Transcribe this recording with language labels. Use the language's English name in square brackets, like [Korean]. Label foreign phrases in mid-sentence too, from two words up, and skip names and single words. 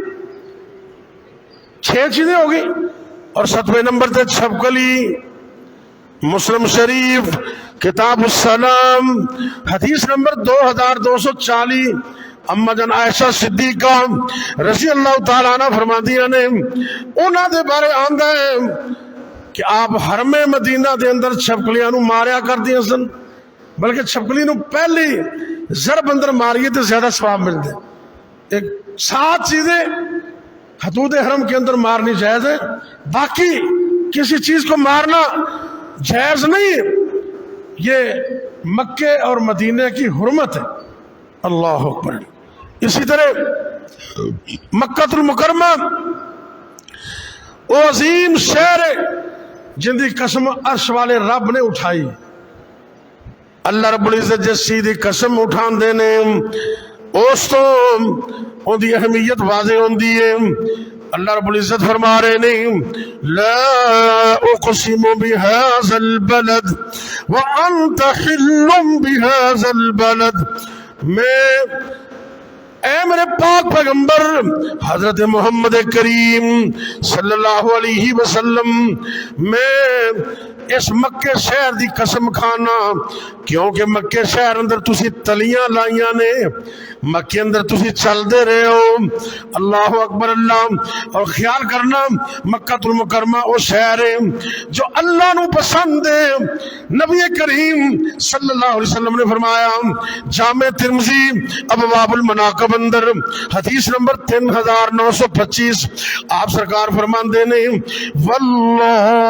[Urdu] 6 چیزیں ہوگی. اور 7ویں نمبر تے چھپکلی. [Punjabi] مسلم شریف کتاب السلام حدیث نمبر 2240 اما جان عائشہ صدیقہ [Arabic] رضی اللہ تعالیٰ عنہ [Punjabi] فرماندیاں نے، انہاں دے بارے آندا ہے کہ آپ حرم مدینہ دے اندر چھپکلیاں نو ماریا کردیاں سن، بلکہ چھپکلی نو پہلی ضرب اندر ماریے تو زیادہ ثواب ملتے. [Urdu] ایک 7 چیزیں حدود حرم کے اندر مارنی جائز ہے، باقی کسی چیز کو مارنا جائز نہیں. یہ مکے اور مدینہ کی حرمت ہے. [Arabic] اللہ اکبر. [Punjabi] اسی طرح مکہ المکرمہ وہ عظیم شہر ہے جن دی قسم عرش والے رب نے اٹھائی. [Arabic] اللہ رب العزت [Punjabi] جس چیز دی قسم اٹھان دینے اس تو ان دی اہمیت واضح ہوندی ہے. [Arabic] اللہ رب العزت [Punjabi] فرما رہے نہیں [Arabic] لا اقسم بهذا البلد وانت حل بهذا البلد. [Punjabi] میں اے میرے پاک پیغمبر حضرت محمد کریم [Arabic] صلی اللہ علیہ وسلم، [Punjabi] میں اس مکے شہر دی قسم کھانا کیونکہ مکے شہر اندر تسی تلیاں لائیاں نے مکے اندر تسی چل دے رہے ہو [Arabic] اللہ اکبر [Punjabi] اللہ اور خیال کرنا مکہ المکرمہ وہ شہر ہے جو اللہ نو پسند ہے نبی کریم [Arabic] صلی اللہ علیہ وسلم [Punjabi] نے فرمایا جامع ترمذی ابواب المناقب اندر حدیث نمبر 3925 آپ سرکار فرماندے نے واللہ